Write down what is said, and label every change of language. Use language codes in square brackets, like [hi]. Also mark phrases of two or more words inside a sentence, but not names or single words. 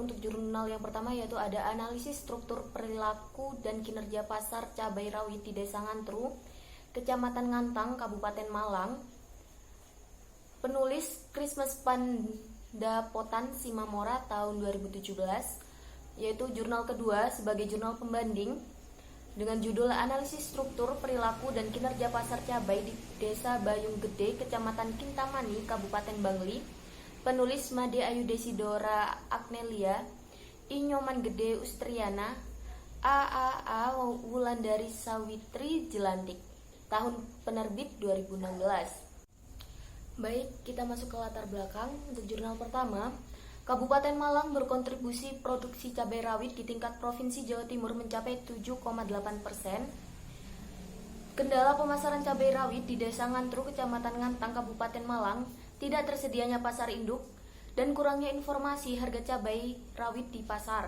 [id] Untuk jurnal yang pertama yaitu ada analisis struktur perilaku dan kinerja pasar cabai rawit di Desa Ngantru, Kecamatan Ngantang, Kabupaten Malang. Penulis Christmas Pandapotan Simamora tahun 2017, yaitu jurnal kedua sebagai jurnal pembanding dengan judul analisis struktur perilaku dan kinerja pasar cabai di Desa Bayung Gede, Kecamatan Kintamani, Kabupaten Bangli. Penulis Made Ayu Desidora Agnelia, Inyoman Gede Ustriana, AAA Wulandari Sawitri Jelantik. Tahun penerbit 2016. Baik, kita masuk ke latar belakang. Untuk jurnal pertama, Kabupaten Malang berkontribusi produksi cabai rawit di tingkat Provinsi Jawa Timur mencapai 7,8%. Kendala pemasaran cabai rawit di Desa Ngantru, Kecamatan Ngantang, Kabupaten Malang, tidak tersedianya pasar induk dan kurangnya informasi harga cabai rawit di pasar.